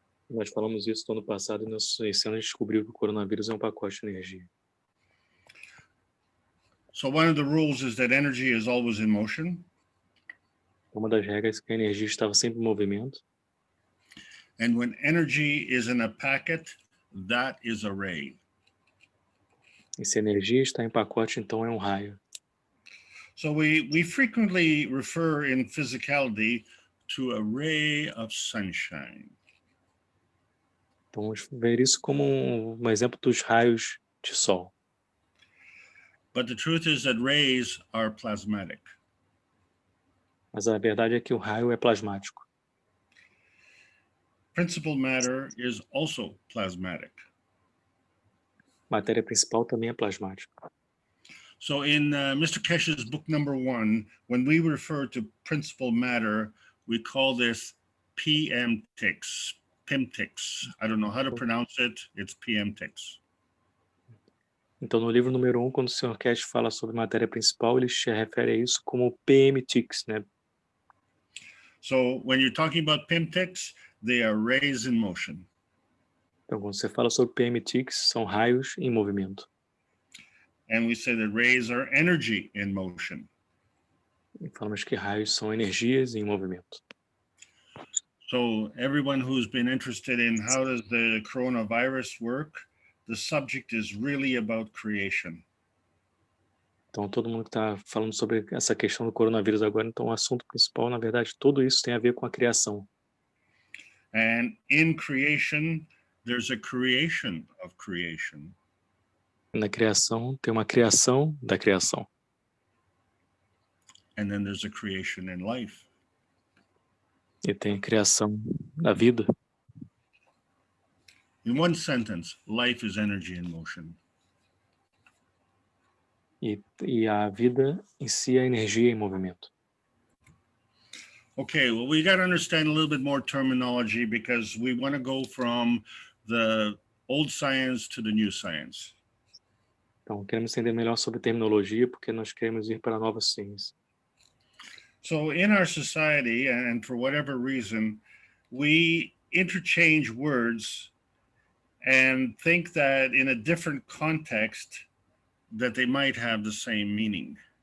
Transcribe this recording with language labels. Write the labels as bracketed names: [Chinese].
[Portuguese] Nós falamos isso no ano passado e esse ano a gente descobriu que o coronavírus é um pacote de energia. [English] So one of the rules is that energy is always in motion. [Portuguese] Uma das regras é que a energia estava sempre em movimento. [English] And when energy is in a packet, that is a ray. [Portuguese] E se a energia está em pacote, então é um raio. [English] So we frequently refer in physicality to a ray of sunshine. [Portuguese] Então vamos ver isso como um exemplo dos raios de sol. [English] But the truth is that rays are plasmatic. [Portuguese] Mas a verdade é que o raio é plasmático. [English] Principal matter is also plasmatic. [Portuguese] Matéria principal também é plasmática. [English] So in Mr. Keshe's book number 1, when we refer to principal matter, we call this PMTICS. PMTICS. I don't know how to pronounce it. It's PMTICS. [Portuguese] Então, no livro número 1, quando o Sr. Keshe fala sobre matéria principal, ele se refere a isso como PMTICS, né? [English] So when you're talking about PMTICS, they are rays in motion. [Portuguese] Então, quando você fala sobre PMTICS, são raios em movimento. [English] And we say that rays are energy in motion. [Portuguese] E falamos que raios são energias em movimento. [English] So everyone who's been interested in how does the coronavirus work, the subject is really about creation. [Portuguese] Então, todo mundo que está falando sobre essa questão do coronavírus agora, então o assunto principal, na verdade, tudo isso tem a ver com a criação. [English] And in creation, there's a creation of creation. [Portuguese] Na criação, tem uma criação da criação. [English] And then there's a creation in life. [Portuguese] E tem a criação da vida. [English] In one sentence, life is energy in motion. [Portuguese] E a vida em si é energia em movimento. [English] Okay, well, we got to understand a little bit more terminology because we want to go from the old science to the new science. [Portuguese] Então, queremos entender melhor sobre terminologia porque nós queremos ir para a nova ciência. [English] So in our society, and for whatever reason, we interchange words and think that in a different context that they might have the same meaning.